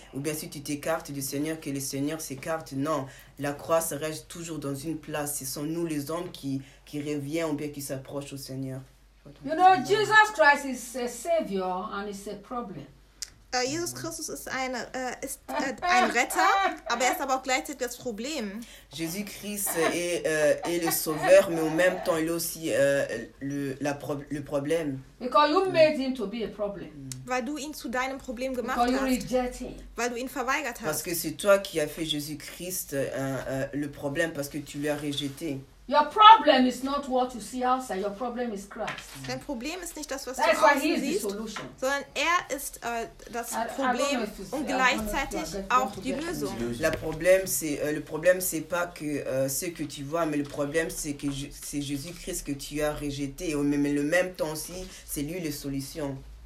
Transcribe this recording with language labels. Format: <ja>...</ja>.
<fr>Ou bien si tu t'écartes du Seigneur, que le Seigneur s'écarte. Non, la croix se reste toujours dans une place. Ce sont nous les hommes qui reviennent ou bien qui s'approchent au Seigneur.</fr> <en>You know, Jesus Christ is a savior and it's a problem.</en> <de>Jesus Christus ist ein Retter, aber er ist aber auch gleichzeitig das Problem.</de> <fr>Jésus Christ est le sauveur, mais en même temps il est aussi le problème.</fr> <en>Because you made him to be a problem.</en> <de>Weil du ihn zu deinem Problem gemacht hast.</de> <en>Because you reject him.</en> <de>Weil du ihn verweigert hast.</de> <fr>Parce que c'est toi qui as fait Jésus Christ le problème parce que tu l'as rejeté.</fr> <en>Your problem is not what you see outside. Your problem is Christ.</en> <de>Dein Problem ist nicht das, was</de> <en>That's</en> <de>du außen siehst,</de> <en>the solution.</en> <de>Sondern er ist das Problem und gleichzeitig auch die Lösung.</de> <fr>Le problème c'est pas que ce que tu vois, mais le problème c'est que c'est Jésus-Christ que tu as rejeté. Mais le même temps aussi, c'est lui la solution.</fr>